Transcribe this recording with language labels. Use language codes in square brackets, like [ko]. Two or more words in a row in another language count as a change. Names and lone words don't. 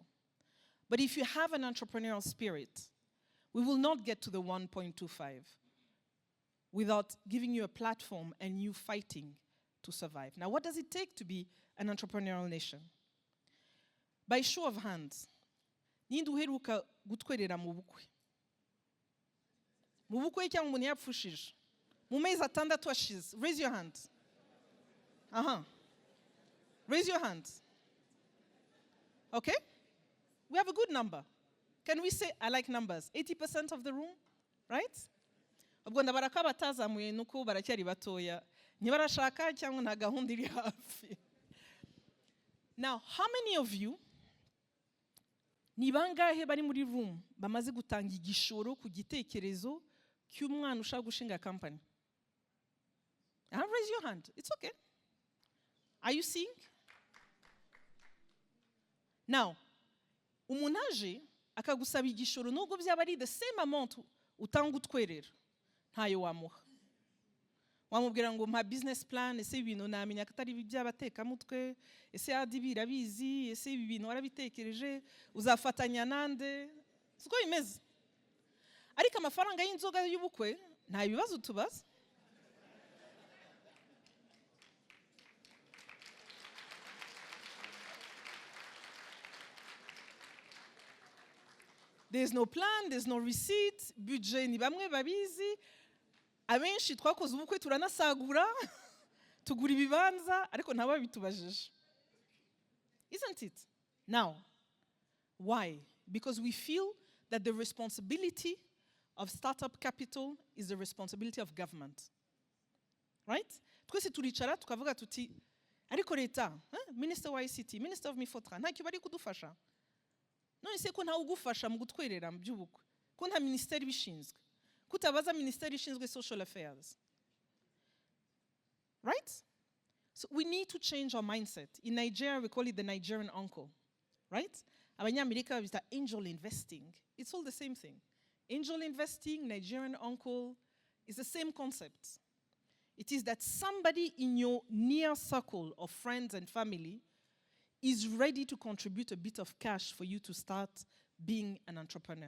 [en] But if you have an entrepreneurial spirit, we will not get to the 1.25 without giving you a platform and you fighting to survive. Now, what does it take to be an entrepreneurial nation? By show of hands, [rw] ninde uheruka gutwerera mu bukwe? Mu bukwe cyangwa umuntu yapfushije? Mu mezi atandatu ashize. [en] Raise your hand. Raise your hand. Okay? We have a good number. Can we say, I like numbers, 80% of the room, right? [rw] ubwo ndabaraka batazamuye nuko baracyari batoya ntibarashaka cyangwa nta gahunda iri hafi. [en] Now, how many of you [rw] ni bangahe bari muri room bamaze gutanga igishoro ku gitekerezo cy'umwana ushaka gushinga company? [en] Raise your hand. It's okay. Are you seeing? Now, [rw] umuntu aje akagusaba igishoro nubwo byaba ari [en] the same amount [rw] utanga utwerera ntayo wamuha. Wamubwira ngo mpa [en] business plan, [rw] ese ibintu namenya ko atari by'abateka mutwe, ese adi birabizi, ese ibi bintu warabitekereje, uzafatanya nande, siko bimeze. Ariko amafaranga y'inzoga y'ubukwe nta bibazo tubaza. [en] There's no plan, there's no receipt, budget [rw] ni bamwe babizi. Abenshi twakoze ubukwe turanasagura, tugura ibibanza, ariko ntawe bitubajije. [en] Isn't it? Now, why? Because we feel that the responsibility of startup capital is the responsibility of government. Right? [rw] Twese turicara tukavuga tuti, ariko leta, Minister wa ICT, [en] Minister of Mifotra, [rw] ntacyo bari kudufasha. None se ko ntawe ugufasha mu gutwerera mu by'ubukwe? Ko nta ministeri bishinzwe? Kutabaza ministeri ishinzwe [en] social affairs? [rw] Right? [en] So we need to change our mindset. In Nigeria, we call it the Nigerian uncle. Right? [rw] Abanyamerika babita [en] angel investing. It's all the same thing. Angel investing, Nigerian uncle, is the same concept. It is that somebody in your near circle of friends and family is ready to contribute a bit of cash for you to start being an entrepreneur.